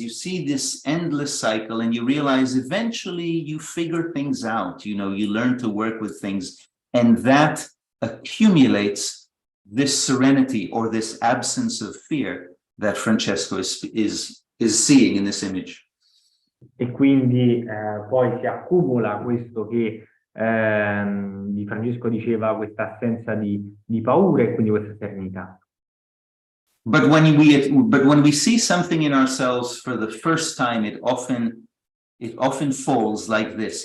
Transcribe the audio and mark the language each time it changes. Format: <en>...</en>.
<en>You see this endless cycle and you realize eventually you figure things out. You learn to work with things, and that accumulates this serenity or this absence of fear that Francesco is seeing in this image.</en> <it>E quindi poi si accumula questo che di Francesco diceva, questa assenza di paura e quindi questa serenità.</it> <en>But when we see something in ourselves for the first time, it often falls like this.</en>